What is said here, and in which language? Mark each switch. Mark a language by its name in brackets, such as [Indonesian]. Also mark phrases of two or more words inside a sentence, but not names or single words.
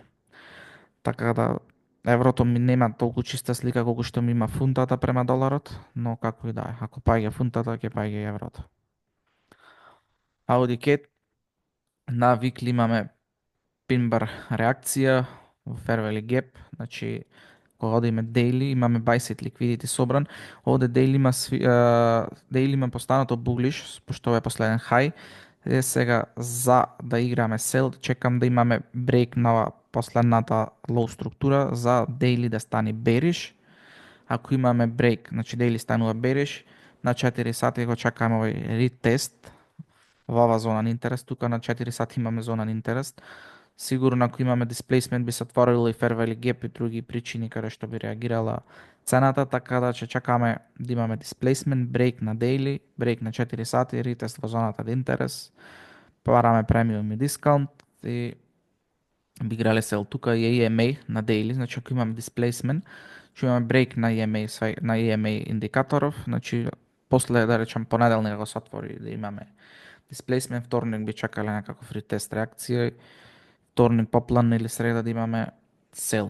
[Macedonian] Така да еврото ми нема толку чиста слика колку што ми има фунтата према доларот, но како и да е, ако паѓа фунтата, ќе паѓа и еврото. Audi Cat, на викли имаме пинбар реакција во [English] Fair Value Gap, [Macedonian] значи кога одиме daily имаме [English] buy side liquidity [Macedonian] собран. Овде daily има постанато bullish, пошто е последен high. Сега за да играме sell, чекам да имаме брейк на последната low структура за daily да стане bearish. Ако имаме брейк, значи daily станува bearish, на 4 сати го чекаме овој ретест во оваа зона на интерес. Тука на 4 сати имаме зона на интерес. Сигурно ако имаме displacement би се отворило и [English] fair value gap [Macedonian] и други причини каде што би реагирала цената, така да ќе чакаме да имаме [English] displacement, break [Macedonian] на [English] daily, break [Macedonian] на 4 сати, retest во зоната од интерес, параме премиум и дискаунт и би играле сел тука и EMA на daily, значи ако имаме displacement, ќе имаме break на EMA индикаторов, значи после да речем понеделник ако се отвори да имаме displacement, вторник би чакале некаков ретест реакција, вторник поплан или среда да имаме сел.